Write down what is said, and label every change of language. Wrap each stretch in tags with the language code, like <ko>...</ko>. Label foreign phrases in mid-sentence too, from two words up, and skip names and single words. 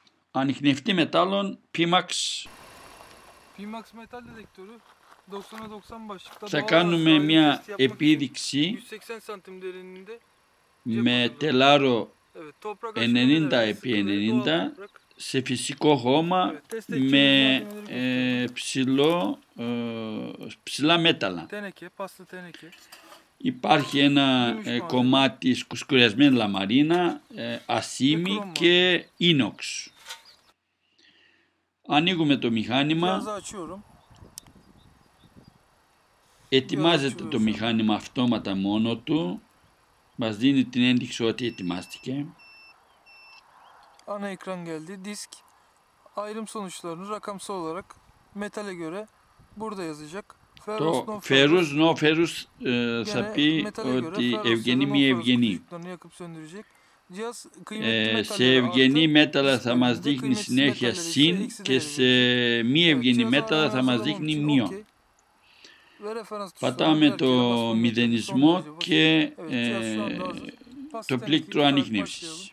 <el>ανιχνευτή μετάλλων Pimax.</el> <tr>Pimax metal dedektörü 90'a 90 başlıkta</tr> <el>Θα</el> <tr>doğal</tr> <el>κάνουμε</el> <tr>gaz</tr> <el>μια</el> <tr>testi yapmak için</tr> <el>επίδειξη</el> <tr>180 santim derinliğinde</tr> <el>με τελάρο</el> <tr>evet, toprak 90 aşınabilir,</tr> <el>επί</el> <tr>sıkı ve doğal 90 toprak.</tr> <el>σε φυσικό χώμα</el> <tr>Evet, test</tr> <el>με</el> <tr>edeceğimiz malzemeleri gösterelim.</tr> <el>ψηλά μέταλλα.</el> <tr>Teneke, paslı teneke.</tr> <el>Υπάρχει ένα κομμάτι σκουσκουριασμένη λαμαρίνα, ασίμι και ίνοξ. Ανοίγουμε το μηχάνημα.</el> <tr>Cihazı açıyorum.</tr> <el>Ετοιμάζεται το μηχάνημα αυτόματα μόνο του. Μας δίνει την ένδειξη ότι ετοιμάστηκε.</el> <tr>Ana ekran geldi. Disk ayrım sonuçlarını rakamsal olarak metale göre burada yazacak.</tr> <el>Το</el> <en>ferrous no ferrous</en> <el>θα πει ότι ευγενή μη ευγενή. Σε ευγενή μέταλλα θα μας δείχνει συνέχεια συν και σε μη ευγενή μέταλλα θα μας δείχνει μείον. Πατάμε το μηδενισμό και το πλήκτρο ανίχνευσης.</el>